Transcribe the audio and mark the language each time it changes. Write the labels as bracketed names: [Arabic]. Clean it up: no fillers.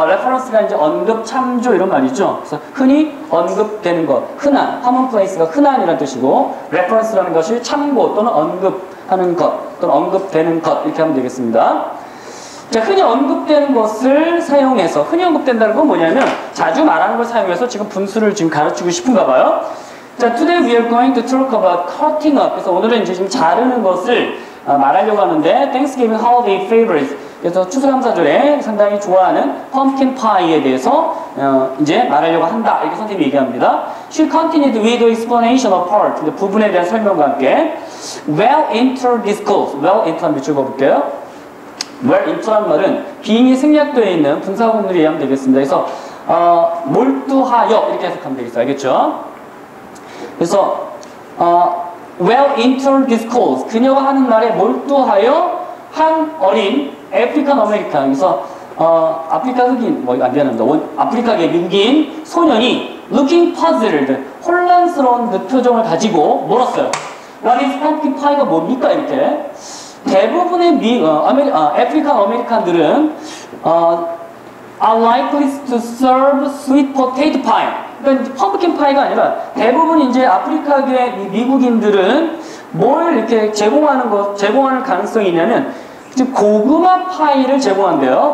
[Korean] reference가 이제 언급, 참조 이런 말이죠. 그래서 흔히 언급되는 것, 흔한, commonplace가 흔한이라는 뜻이고 reference라는 것이 참고 또는 언급하는 것 또는 언급되는 것 이렇게 하면 되겠습니다. 자, 흔히 언급되는 것을 사용해서, 흔히 언급된다는 건 뭐냐면 자주 말하는 걸 사용해서 지금 분수를 지금 가르치고 싶은가 봐요. [English] 자, today we are going to talk about cutting up. [Korean] 그래서 오늘은 이제 지금 자르는 것을 말하려고 하는데 [English] Thanksgiving holiday favorites. [Korean] 그래서 추수감사절에 상당히 좋아하는 pumpkin pie에 대해서 이제 말하려고 한다. 이렇게 선생님이 얘기합니다. [English] She continued with the explanation of part. [Korean] 부분에 대한 설명과 함께 [English] well into discourse. [Korean] well into 한번 밑줄 그어볼게요. well into란 말은 being이 생략되어 있는 분사구문으로 이해하면 되겠습니다. 그래서 몰두하여 이렇게 해석하면 되겠어요. 알겠죠? 그래서 [English] well into discourse [Korean] 그녀가 하는 말에 몰두하여 한 어린 아프리칸 아메리칸 그래서 아프리카 흑인 미안합니다. 아프리카계 미국인 소년이 [English] looking puzzled [Korean] 혼란스러운 그 표정을 가지고 물었어요. [English] What is pumpkin pie가 [Korean] 뭡니까? 이렇게 대부분의 아프리칸 아메리칸들은 [English] are likely to serve sweet potato pie. [Korean] 그러니까 펌프킨 파이가 아니라 대부분 이제 아프리카계 미국인들은 뭘 이렇게 제공하는 가능성이 있냐면 고구마 파이를 제공한대요.